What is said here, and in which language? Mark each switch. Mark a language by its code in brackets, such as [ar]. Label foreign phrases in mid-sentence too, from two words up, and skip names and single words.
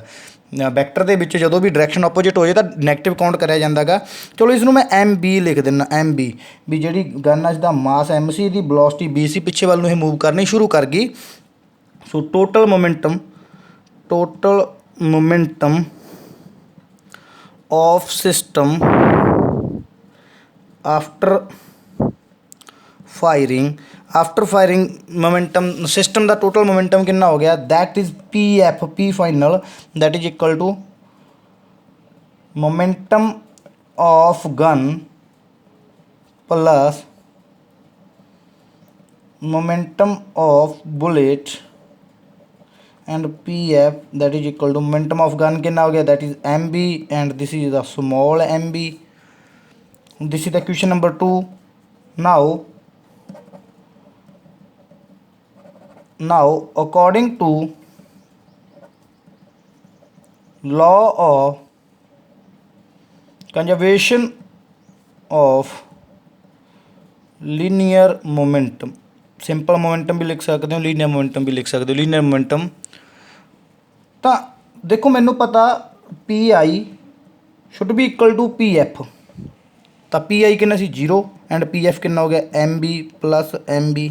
[pa] ਵੈਕਟਰ ਦੇ ਵਿੱਚ ਜਦੋਂ ਵੀ [en] direction opposite [pa] ਹੋ ਜਾਏ ਤਾਂ [en] negative count [pa] ਕਰਿਆ ਜਾਂਦਾ ਗਾ। ਚਲੋ ਇਸ ਨੂੰ ਮੈਂ MB ਲਿਖ ਦਿੰਦਾ, MB ਵੀ ਜਿਹੜੀ ਗਨ ਆ ਜਿਹਦਾ ਮਾਸ M ਸੀ, ਇਹਦੀ ਵੈਲੋਸਿਟੀ B ਸੀ, ਪਿੱਛੇ ਵੱਲ ਨੂੰ ਇਹ ਮੂਵ ਕਰਨੀ ਸ਼ੁਰੂ ਕਰ ਗਈ। [en] So total momentum of system after firing momentum, system ਦਾ total momentum [pa] ਕਿੰਨਾ ਹੋ ਗਿਆ, [en] that is P final, that is equal to momentum of gun plus momentum of bullet and PF, that is equal to momentum of gun [hi] कितना हो गया, [en] that is MB and this is the small mb. This is the question number 2. Now according to law of conservation of linear momentum, simple momentum [pa] ਵੀ ਲਿਖ ਸਕਦੇ ਹੋ, [en] linear momentum [pa] ਵੀ ਲਿਖ ਸਕਦੇ ਹੋ। [en] linear momentum [pa] ਤਾਂ ਦੇਖੋ ਮੈਨੂੰ ਪਤਾ PI [en] should be equal to [pa] PF, ਤਾਂ PI ਕਿੰਨਾ ਸੀ 0 ਐਂਡ PF ਕਿੰਨਾ ਹੋ ਗਿਆ MB ਪਲੱਸ MB।